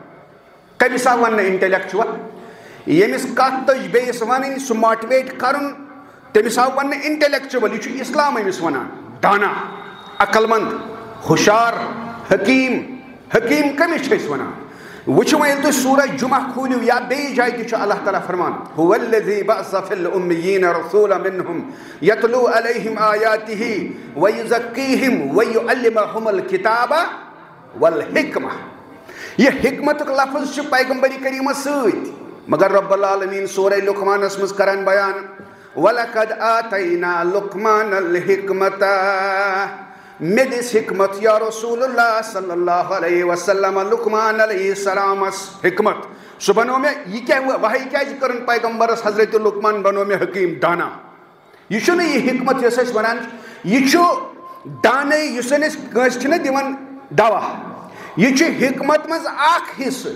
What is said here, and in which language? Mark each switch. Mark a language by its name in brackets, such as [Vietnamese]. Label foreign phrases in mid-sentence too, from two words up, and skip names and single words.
[Kashmiri] کٔمِس آو وننہٕ انٹلیکچُول ییٚمِس کتھ تٔج بیٚیِس ونٕنۍ سُہ ماٹِویٹ کرُن تٔمِس آو وننہٕ انٹلیکچُول. یہِ چھُ اسلام أمِس ونان دانا عقل مند ہوشیار حکیم. حکیم کٔمِس چھِ أسۍ ونان وٕچھو وۄنۍ ییٚلہِ تُہۍ سورہ جمعہ کھوٗلِو یا بیٚیہِ جایہِ تہِ چھُ اللہ تعالیٰ فرمان [Arabic] هو الذی بعث فی الأمیین رسولا منہم یتلو علیہم آیاتہ ویزکیہم ویعلمہم الکتاب والحکمہ. [Kashmiri] یہ حکمتُک لفظ چھُ پیغمبری کریٖمس سۭتۍ مگر رب العالمین سورہ لقمانس منٛز کران بیان [Arabic] وَلَقَدْ آتَيْنَا لُقْمَانَ الْحِكْمَةَ [Kashmiri] مےٚ دِژ حکمت یا رسول اللہ [Arabic] صلی اللہ علیہ وسلم [Kashmiri] لقمان [Arabic] علیہ السلامس [Kashmiri] حکمت. سُہ بنو مےٚ یہِ کیٛاہ وحی کیٛازِ کٔرٕن پیغمبرس حضرت لقمان بنو مےٚ حکیٖم دانا. یہِ چھُنہٕ یہِ حکمت یۄس أسۍ ونان یہِ چھُ دانے یُس زن أسۍ کٲنٛسہِ چھِنہ دِوان دوا یہِ چھُ حکمت منٛز اکھ حصہٕ.